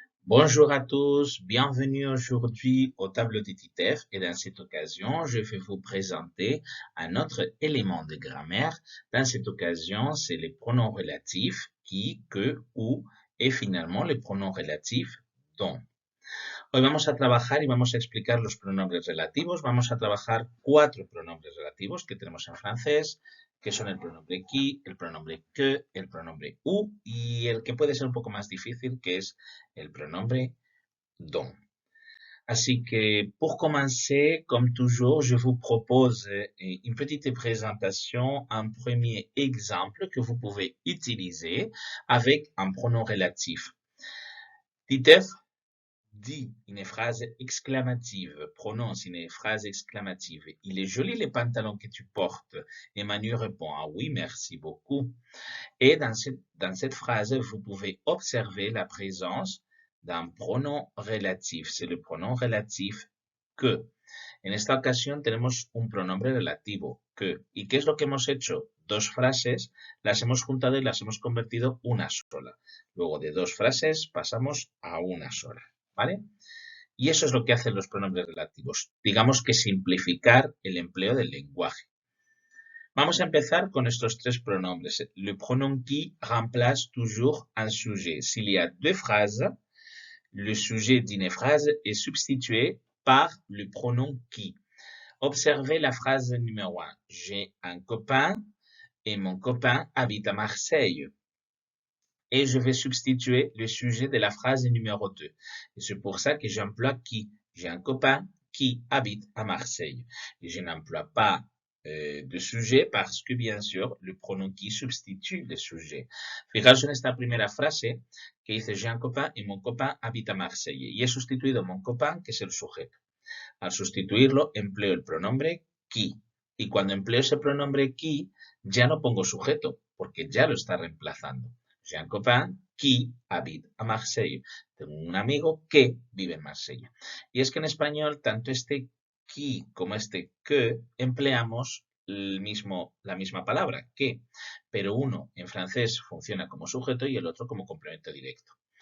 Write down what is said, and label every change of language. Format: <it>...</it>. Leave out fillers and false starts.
<fr>Bonjour à tous, bienvenue aujourd'hui au tableau des TITEF et dans cette occasion, je vais vous présenter un autre élément de grammaire. Dans cette occasion, c'est les pronoms relatifs qui, que, ou et finalement les pronoms relatifs dont.</fr> <es>Hoy vamos a trabajar y vamos a explicar los pronombres relativos. Vamos a trabajar 4 pronombres relativos que tenemos en francés, que son el pronombre qui, el pronombre que, el pronombre u y el que puede ser un poco más difícil, que es el pronombre dont.</es> <fr>Ainsi que pour commencer, comme toujours, je vous propose une petite présentation, un premier exemple que vous pouvez utiliser avec un pronom relatif. Titef dit une phrase exclamative, prononce une phrase exclamative. Il est joli les pantalons que tu portes. Et Manu répond, ah oui, merci beaucoup. Et dans cette phrase, vous pouvez observer la présence d'un pronom relatif. C'est le pronom relatif que.</fr> <es>En esta ocasión tenemos un pronombre relativo, que. ¿Y qué es lo que hemos hecho? Dos frases, las hemos juntado y las hemos convertido una sola. Luego de dos frases pasamos a una sola, ¿vale? Y eso es lo que hacen los pronombres relativos. Digamos que simplificar el empleo del lenguaje. Vamos a empezar con estos tres pronombres.</es> <fr>Le pronom qui remplace toujours un sujet. S'il y a deux phrases, le sujet d'une phrase est substitué par le pronom qui. Observez la phrase numéro 1. J'ai un copain et mon copain habite à Marseille. Et je vais substituer le sujet de la phrase numéro 2. Et c'est pour ça que j'emploie qui. J'ai un copain qui habite à Marseille. Et je n'emploie pas de sujet parce que, bien sûr, le pronom qui substitue le sujet.</fr> <es>Fijaos en esta primera frase que dice</es> <fr>j'ai un copain</fr> <es>y</es> <fr>mon copain habite a Marseille.</fr> <es>Y he sustituido mon copain, que es el sujeto. Al sustituirlo, empleo el pronombre qui. Y cuando empleo ese pronombre qui, ya no pongo sujeto, porque ya lo está reemplazando.</es> <fr>J'ai un copain qui habite a Marseille.</fr> <es>Tengo un amigo que vive en Marsella. Y es que en español, tanto este qui como este que empleamos la misma palabra, que, pero uno en francés funciona como sujeto y el otro como complemento directo.</es>